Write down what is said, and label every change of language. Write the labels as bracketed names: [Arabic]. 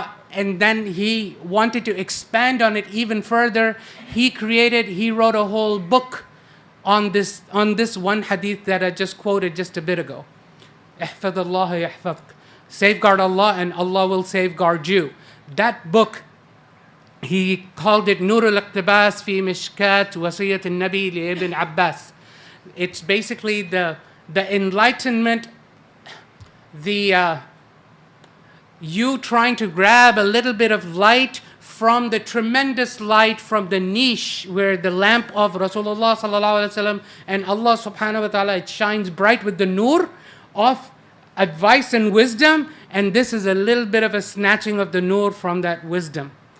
[English] And then he wanted to expand on it even further. He wrote a whole book on this one hadith that I just quoted just a bit ago. [Arabic] احفظ الله يحفظك. [English] Safeguard Allah and Allah will safeguard you. That book, he called it [Arabic] نور الاقتباس في مشكات وصية النبي لابن [English] Abbas. It's basically the enlightenment, you trying to grab a little bit of light from the tremendous light from the niche where the lamp of Rasulullah sallallahu alaihi wasallam and Allah subhanahu wa ta'ala, it shines bright with the nur of advice and wisdom, and this is a little bit of a snatching of the nur from that wisdom.